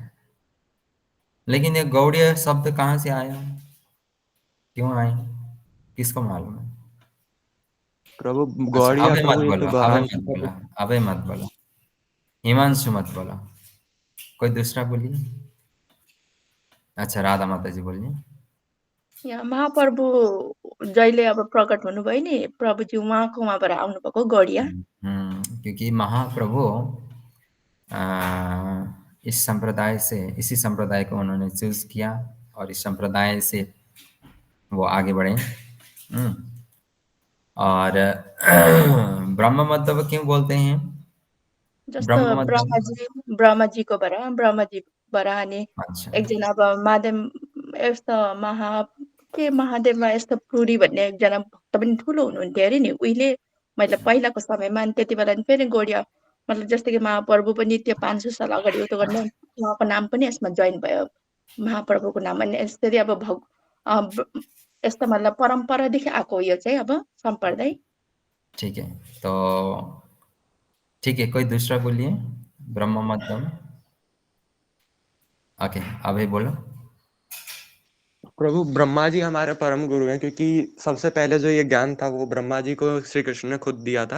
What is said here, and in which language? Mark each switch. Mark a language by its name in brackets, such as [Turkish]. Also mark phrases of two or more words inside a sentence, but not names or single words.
[Hindi] लेकिन ये गौड़ीय शब्द कहाँ से आया, क्यों आए, किसको मालूम है? प्रभु गौड़ीय अबे मत प्रभु बोला, अबे मत बोला, हिमांशु मत बोला, कोई दूसरा बोलिए। अच्छा राधा माता जी बोलिए। [Nepali] यहाँ महाप्रभु जहिले अब प्रकट हुनुभयो नि, प्रभुजी उहाँको उहाँबाट आउनुभएको गौडिया। [Hindi] क्योंकि महाप्रभु इस संप्रदाय से, इसी संप्रदाय को उन्होंने चूज किया और इस संप्रदाय से वो आगे बढ़े। और ब्रह्म मध्व क्यों बोलते हैं? [Nepali] जस्तो ब्रह्मजीकोबाट, ब्रह्मजीबाट अनि एकजना अब महादेवमा यस्तो पुरी भन्ने एकजना भक्त पनि ठुलो हुनुहुन्थ्यो अरे नि उहिले, मतलब पहिलाको समयमा। अनि त्यति बेला फेरि गौडिया, मतलब जस्तो कि महाप्रभु पनि त्यो 500 साल अगाडि उतो गर्ने, उहाँको नाम पनि यसमा जोइन भयो, महाप्रभुको नाम। अनि यसरी अब यस्तो मतलब परम्परादेखि आएको हो यो चाहिँ अब सम्प्रदाय। [Hindi] ठीक है, तो ठीक है, कोई दूसरा बोलिए। ब्रह्म मध्यम। ओके, अभी बोलो। प्रभु ब्रह्मा जी हमारे परम गुरु हैं, क्योंकि सबसे पहले जो ये ज्ञान था वो ब्रह्मा जी को श्री कृष्ण ने खुद दिया था।